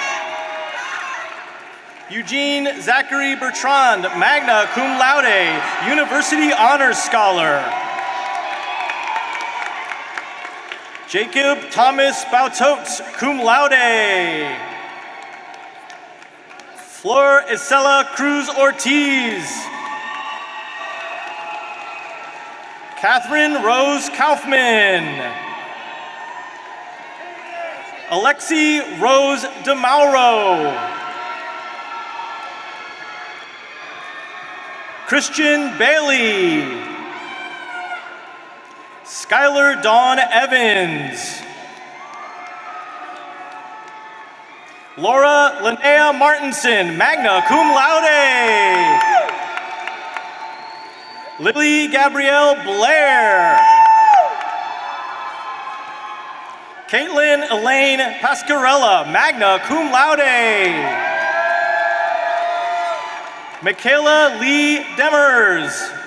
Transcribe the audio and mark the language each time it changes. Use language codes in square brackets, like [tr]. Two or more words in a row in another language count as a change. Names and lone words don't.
[en] Eugene Zachary Bertrand, [la] magna cum laude, [en] University Honors Scholar. Jacob Thomas Bautot, [la] cum laude. [en] Flor Isela Cruz Ortiz. Catherine Rose Kaufman. Alexi Rose DeMauro. Christian Bailey. Skylar Dawn Evans. Laura Linnea Martinson, [la] magna cum laude. [en] Lily Gabrielle Blair. Caitlin Elaine Pascarella, [la] magna cum laude. [en] Michaela Lee Demers.